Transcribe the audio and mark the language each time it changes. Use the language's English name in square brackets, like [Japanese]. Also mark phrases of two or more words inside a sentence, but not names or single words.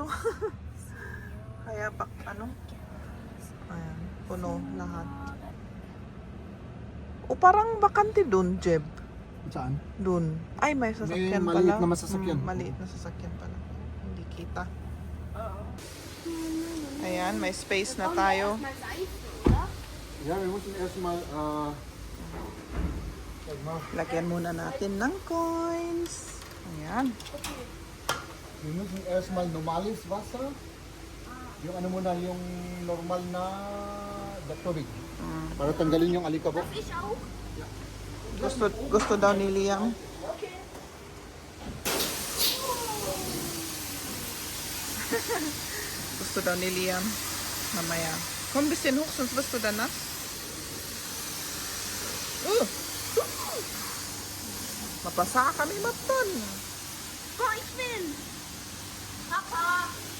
[Filipino] Kaya ayan, puno lahat. O parang bakante dun, Jeb. Saan? Dun. Ay, may sasakyan May pala. maliit na masasakyan. Maliit na sasakyan pala. Hindi kita. Ayan, may space na tayo. [German] Ja, wir müssen erstmal, [Filipino] Lagyan muna natin ng coins. Ayan. [German] wir müssen erstmal normales Wasser. [Filipino] Yung ano muna, yung normal na tubig. Para tanggalin yung alikabok. [German] Ich auch. [Filipino] Gusto daw ni Liam. Gusto daw ni Liam. Mamaya. [German] Komm ein bisschen hoch, sonst wirst du dann nass. [Filipino] Mapasa kami matan. [German] Oh, ich will. Papa.